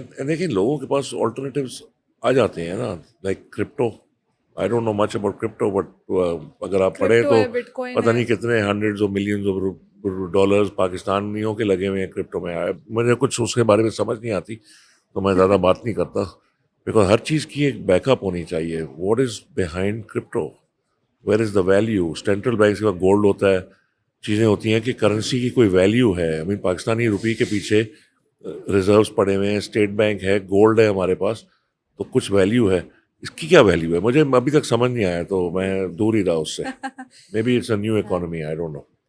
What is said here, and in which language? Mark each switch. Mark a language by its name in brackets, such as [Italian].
[Urdu] دیکھیں لوگوں کے پاس آلٹرنیٹیوز آ جاتے ہیں نا like crypto. [English] I don't know much about crypto [Urdu] but اگر آپ پڑھیں تو پتہ نہیں کتنے [English] hundreds of millions of dollars [Urdu] پاکستانیوں کے لگے ہوئے ہیں کرپٹو میں. مجھے کچھ اس کے بارے میں سمجھ نہیں آتی تو میں زیادہ بات نہیں کرتا بیکاز ہر چیز کی ایک بیک اپ ہونی چاہیے. [English] What is behind crypto, where is the value. [Urdu] Central bank کے پاس گولڈ ہوتا ہے, چیزیں ہوتی ہیں کہ کرنسی کی کوئی ویلیو ہے. پاکستانی روپی کے پیچھے ریزروز پڑے ہوئے ہیں, اسٹیٹ بینک ہے, گولڈ ہے ہمارے پاس, تو کچھ ویلیو ہے. اس کی کیا ویلیو ہے مجھے ابھی تک سمجھ نہیں آیا تو میں دور ہی رہا اس سے. [English] Maybe it's a new economy, I don't know.